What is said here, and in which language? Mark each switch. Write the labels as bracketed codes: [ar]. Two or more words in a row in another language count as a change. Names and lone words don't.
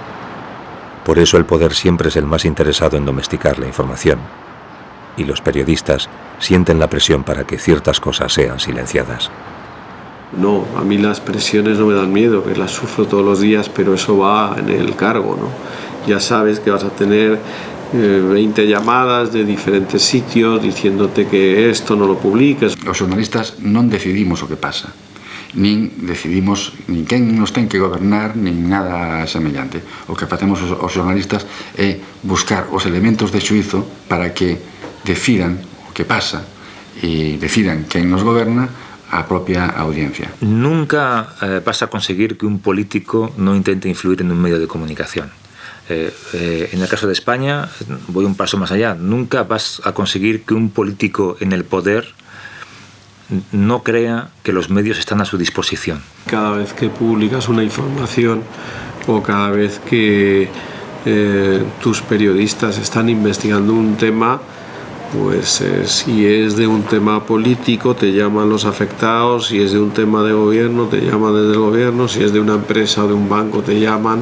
[es] Por eso el poder siempre es el más interesado en domesticar la información, y los periodistas sienten la presión para que ciertas cosas sean silenciadas. No, a mí las presiones no me dan miedo, que las sufro todos los días, pero eso va en el cargo, ¿no? Ya sabes que vas a tener 20 llamadas de diferentes sitios diciéndote que esto no lo publiques. [gl] Os xornalistas non decidimos o que pasa, nin decidimos nin quen nos ten que gobernar, nin nada semellante. O que facemos os xornalistas é buscar os elementos de xuízo para que decidan o que pasa e decidan quen nos goberna a propia audiencia. [es] Nunca vas a conseguir que un político no intente influir en un medio de comunicación. En el caso de España, voy un paso más allá. Nunca vas a conseguir que un político en el poder no crea que los medios están a su disposición. Cada vez que publicas una información o cada vez que tus periodistas están investigando un tema, pues si es de un tema político te llaman los afectados, si es de un tema de gobierno te llaman desde el gobierno, si es de una empresa o de un banco te llaman.